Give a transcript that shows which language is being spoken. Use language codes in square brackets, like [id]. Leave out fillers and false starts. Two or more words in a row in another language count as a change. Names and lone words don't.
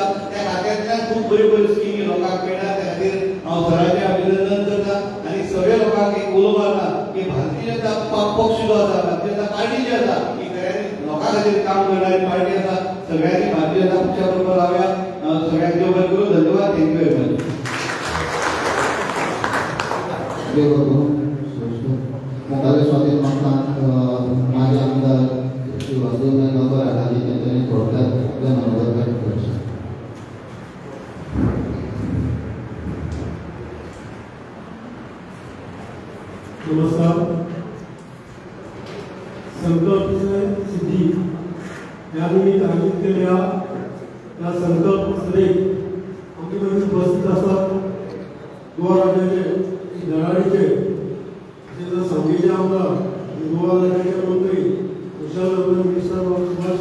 [kok] त्या खात्यांतल्यान खूब बऱ्यो स्किमी लोकांक मेळटा. त्या खातीर हांव सराचें अभिनंदन करता आनी सगळे लोकांक एक उलो मारता की भारतीय जनता पक्ष जो आसा भारतीय जनता पार्टी जी आसा ही खऱ्यांनी लोकां खातीर काम करणारी पार्टी आसा. सगळ्यांनी भारतीय जनता पक्षा बरोबर रावया. सगळ्यांक देव बरें करूं. धन्यवाद. [en] thank you very much. [kok] मुखावेले स्वागत मागता माझे आमदार श्री वासुदेव गांवकर हाजी त्यांच्यानी थोडक्यात आपल्या मनोगत व्यक्त करचे. [mr] नमस्कार. संकल्प सिद्धी या निमित्त आयोजित केलेल्या या संकल्प सभेत आमच्या मध्ये उपस्थित असतात गोवा राज्याचे धडाडीचे सांगलीचे आमदार गोवा राज्याचे मंत्री कुशल मिनिस्टर सुभाष